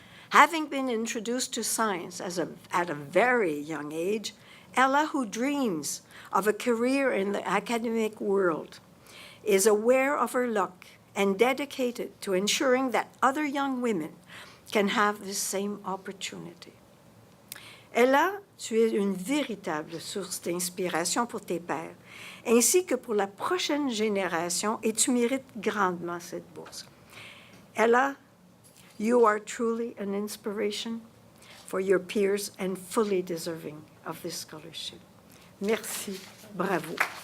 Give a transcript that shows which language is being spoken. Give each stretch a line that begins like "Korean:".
English: Having been introduced to science at a very young age, Ella, who dreams of a career in the academic world, is aware of her luck and dedicated to ensuring that other young women can have the same opportunity.
French: Ella, tu es une véritable source d'inspiration pour tes pairs, ainsi que pour la prochaine génération, et tu mérites grandement cette bourse.
English: Ella, you are truly an inspiration for your peers and fully deserving of this scholarship.
French: Merci, bravo.